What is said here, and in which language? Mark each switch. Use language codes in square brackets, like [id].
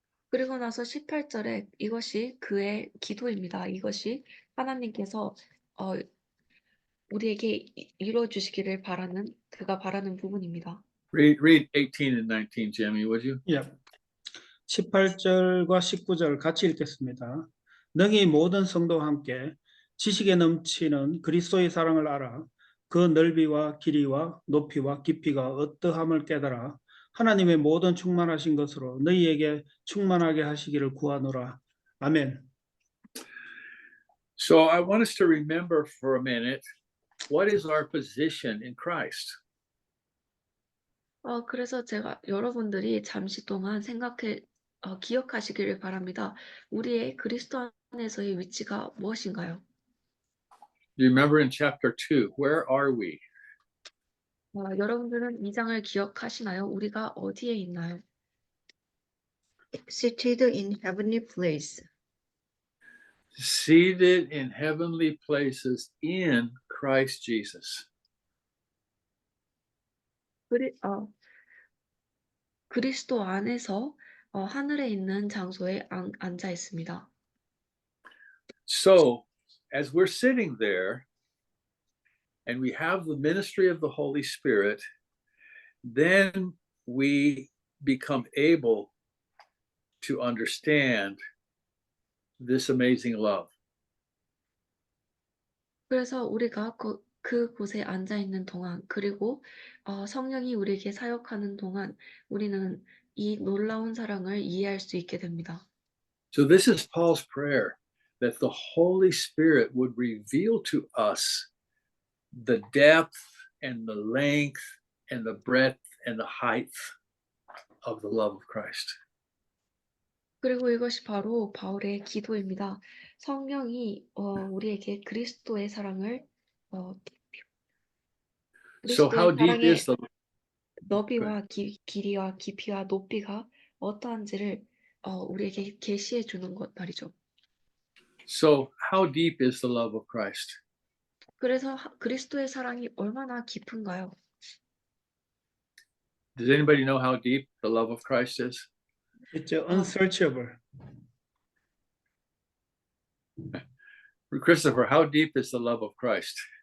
[ko] 그리고 나서 18절에 이것이 그의 기도입니다. 이것이 하나님께서 우리에게 이루어 주시기를 바라는 그가 바라는 부분입니다. [en] Read 18 and 19, Jimmy, would you? [ko] 예. 18절과 19절 같이 읽겠습니다. 너희 모든 성도와 함께 지식에 넘치는 그리스도의 사랑을 알아 그 넓이와 길이와 높이와 깊이가 어떠함을 깨달아 하나님의 모든 충만하신 것으로 너희에게 충만하게 하시기를 구하노라. 아멘. [en] So I want us to remember for a minute, what is our position in Christ? [ko] 그래서 제가 여러분들이 잠시 동안 기억하시기를 바랍니다. 우리의 그리스도 안에서의 위치가 무엇인가요? [en] You remember in chapter 2, where are we? [ko] 여러분들은 이 장을 기억하시나요? 우리가 어디에 있나요? [en] Seated in heavenly place. Seated in heavenly places in Christ Jesus. [ko] 그리스도 안에서 하늘에 있는 장소에 앉아 있습니다. [en] So, as we're sitting there and we have the ministry of the Holy Spirit, then we become able to understand this amazing love. [ko] 그래서 우리가 그곳에 앉아 있는 동안 그리고 성령이 우리에게 사역하는 동안 우리는 이 놀라운 사랑을 이해할 수 있게 됩니다. [en] So this is Paul's prayer, that the Holy Spirit would reveal to us the depth and the length and the breadth and the height of the love of Christ. [ko] 그리고 이것이 바로 바울의 기도입니다. 성령이 우리에게 그리스도의 사랑을 [en] So how [ko] 그리스도의 [en] deep is [ko] 사랑의 [en] the [ko] 너비와 길이와 깊이와 높이가 어떠한지를 우리에게 계시해 주는 것 말이죠. [en] So how deep is the love of Christ? [ko] 그래서 그리스도의 사랑이 얼마나 깊은가요? [en] Does anybody know how deep the love of Christ is? It's unsearchable. Christopher, how deep is the love of Christ?